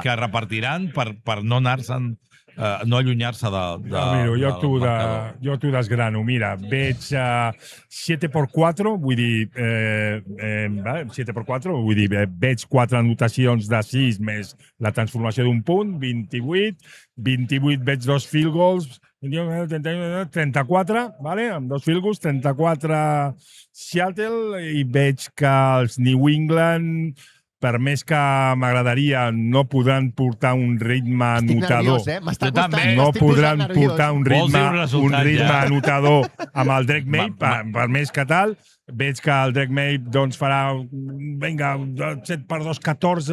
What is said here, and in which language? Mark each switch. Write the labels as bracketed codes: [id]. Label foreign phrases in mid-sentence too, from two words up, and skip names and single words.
[ca] que repartiran per no anar-se'n, no allunyar-se Mira, jo t'ho desgrano. Mira, veig 7x4, vull dir, 7x4, vull dir, veig 4 anotacions de 6 més la transformació d'un punt, 28 veig 2 [en] field goals, [ca] 34, vale? Amb 2 [en] field goals, [ca] 34 Seattle, i veig que els New England, per més que m'agradaria, no podran portar un ritme anotador. M'està Jo també. costant, No m'estic posant podran nerviós. portar un Vols dir un ritme resultat, ja? anotador amb el Drake May, per més que tal. Veig que el Drake May doncs, farà, vinga, 7x2, 14...